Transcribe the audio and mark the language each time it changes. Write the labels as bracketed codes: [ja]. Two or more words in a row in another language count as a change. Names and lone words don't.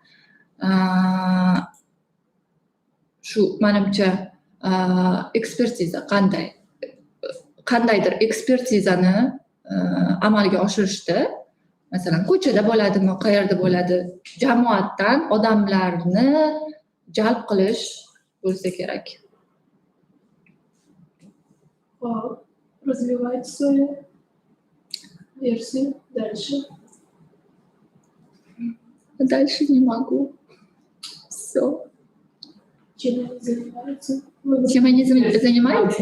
[uz] Shu menimcha ekspertiza qandaydir ekspertizani amalga oshirishda, masalan, ko'chada bo'ladimi, qayerda bo'ladi, jamoatdan odamlarni jalb qilish bo'lsa kerak. [ru] Развивать свою. Версию. Дальше. Дальше не могу. Все. Чем они занимаются? Чем они занимаются?